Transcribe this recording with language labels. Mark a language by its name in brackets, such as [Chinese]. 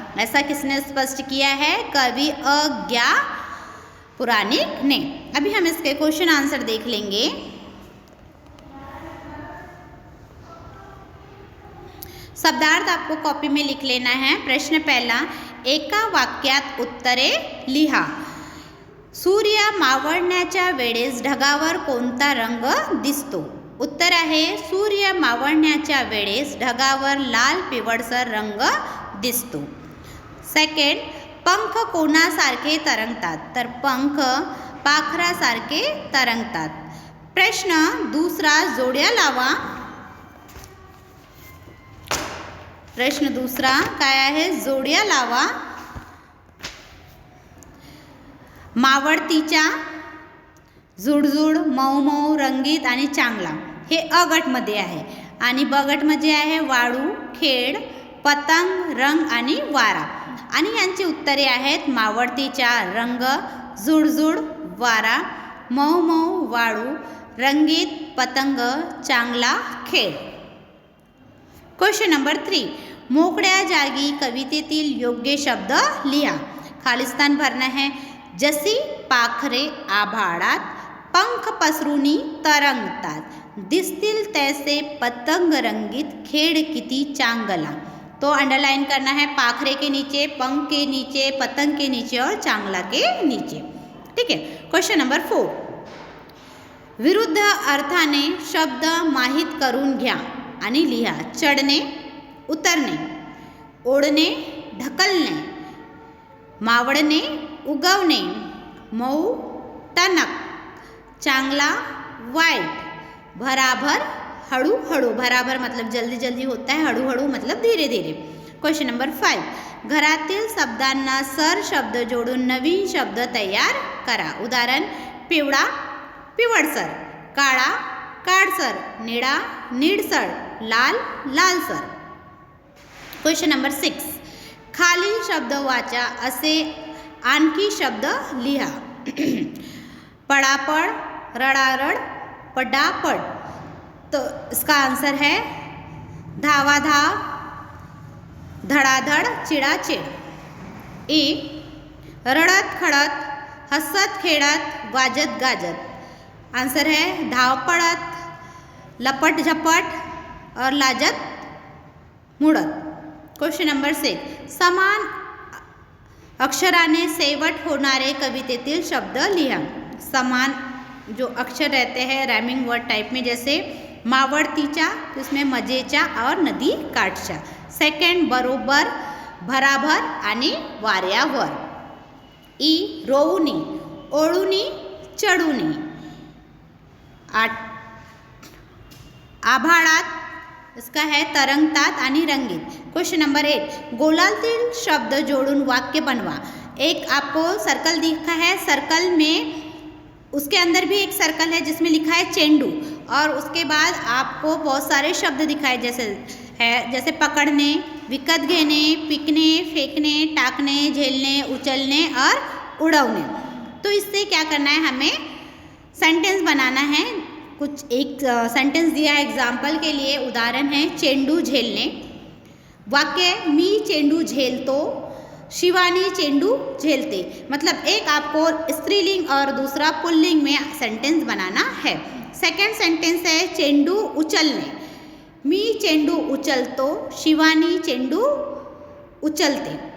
[Hindi] ऐसा किसने स्पष्ट किया है, कवि अज्ञा पुराणिक ने। अभी हम इसके क्वेश्चन आंसर देख लेंगे। शब्दार्थ आपको कॉपी में लिख लेना है। प्रश्न पहला, [Marathi] एका वाक्यात उत्तरे लिहा। सूर्य मावळण्याच्या वेळेस ढगावर कोणता रंग दिसतो? उत्तर आहे सूर्य मावळण्याच्या वेळेस ढगावर लाल पिवळसर रंग दिसतो। सेकंड, पंख कोणासारखे तरंगतात? तर पंख पाखरासारखे तरंगतात। [Hindi] प्रश्न दूसरा, [Marathi] जोड्या लावा। प्रश्न दूसरा काय आहे, जोड्या लावा। मावळतीच्या, जुडजुड, मऊ मऊ, रंगीत आणि चांगला हे अ गटमध्ये आहे आणि ब गटमध्ये आहे वाळू, खेळ, पतंग, रंग आणि वारा। आणि यांची उत्तरे आहेत मावळतीच्या, रंग, जुडजुड, वारा, मऊ मऊ, वाळू, रंगीत, पतंग, चांगला, खेळ। क्वेश्चन नंबर 3, मोकळ्या जागी कवितेतील योग्य शब्द लिहा। [Hindi] खालिस्तान भरना है। [Marathi] जशी पाखरे आभाळात पंख पसरुनी तरंगतात, दिसतील तैसे पतंग रंगीत, खेळ किती चांगला। [Hindi] तो अंडरलाइन करना है, पाखरे के नीचे, पंख के नीचे, पतंग के नीचे और चांगला के नीचे। ठीक है। [Marathi] क्वेश्चन नंबर 4, विरुद्ध अर्थाने शब्द माहित करून घ्या आणि लिहा। चढणे, उतरणे, ओढणे, ढकलणे, मावळणे, उगवणे, मऊ, टणक, चांगला, वाईट, भराभर, हळू हळू। [Hindi] भराभर मतलब जल्दी जल्दी होता है, हळू हळू मतलब धीरे धीरे। [Marathi] क्वेश्चन नंबर 5, घरातील शब्दांना सर शब्द जोडून नवीन शब्द तयार करा। उदाहरण, पिवळा, पिवळसर, काळा, काळसर, निळा, निळसर, लाल, लालसर। क्वेश्चन नंबर 6, खालील शब्द वाचा असे आणखी शब्द लिहा। पड़ापड़, रड़ारड़, पडापड़। [Hindi] तो इसका आंसर है [Marathi] धावाधाव, धड़ाधड़, चिड़ाचिड़। ए, रड़त खड़त, हसत खेड़त, वाजत गाजत। [Hindi] आंसर है [Marathi] धावपड़त, लपट झपट और लाजत मुड़त। क्वेश्चन नंबर 6, समान अक्षराने शेवट होणारे कवितेतील शब्द लिहा। [Hindi] समान जो अक्षर रहते हैं राइमिंग वर्ड टाइप में, जैसे मावळतीच्या, तो इसमें मजेच्या और नदी काठच्या। [Marathi] सेकंड, बरोबर, भराभर आणि वाऱ्यावर। ई, रोवणी, ओढुनी, चढुनी। आभाळात, इसका है तरंगतात आणि रंगीत। क्वेश्चन नंबर 8, गोलातील शब्द जोड़ून वाक्य बनवा। [Hindi] एक आपको सर्कल दिखा है, सर्कल में उसके अंदर भी एक सर्कल है जिसमें लिखा है चेंडू, और उसके बाद आपको बहुत सारे शब्द दिखाए जैसे पकड़ने, विकत घेने, पिकने, फेंकने, टाकने, झेलने, उछलने और उड़ाने। तो इससे क्या करना है, हमें सेंटेंस बनाना है। कुछ एक सेंटेंस दिया है एग्जाम्पल के लिए, उदाहरण है चेंडू झेलने। वाक्य, [Marathi] मी चेंडू झेलतो, शिवानी चेंडू झेलते। [Hindi] मतलब एक आपको स्त्रीलिंग और दूसरा पुल्लिंग में सेंटेंस बनाना है। सेकंड सेंटेंस है चेंडू उचलणे। [Marathi] मी चेंडू उचलतो, शिवानी चेंडू उचलते।